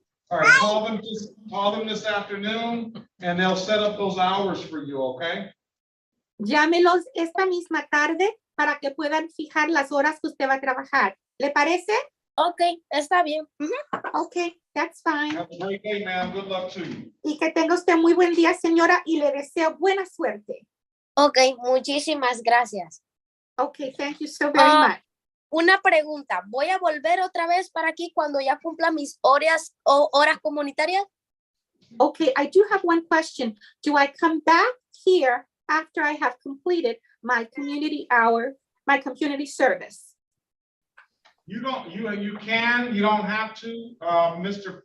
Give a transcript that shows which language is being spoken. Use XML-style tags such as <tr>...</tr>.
<en>All right, call them this afternoon and they'll set up those hours for you, okay?</en> <es>Llámelos esta misma tarde para que puedan fijar las horas que usted va a trabajar. ¿Le parece? Okay, está bien.</es> <en>Okay, that's fine. Have a great day, man. Good luck to you.</en> <es>Y que tenga usted muy buen día, señora, y le deseo buena suerte. Okay, muchísimas gracias.</es> <en>Okay, thank you so very much.</en> <es>Una pregunta, ¿voy a volver otra vez para aquí cuando ya cumpla mis horas comunitarias?</es> <en>Okay, I do have one question. Do I come back here after I have completed my community hour, my community service? You don't, you can, you don't have to, Mr.</en>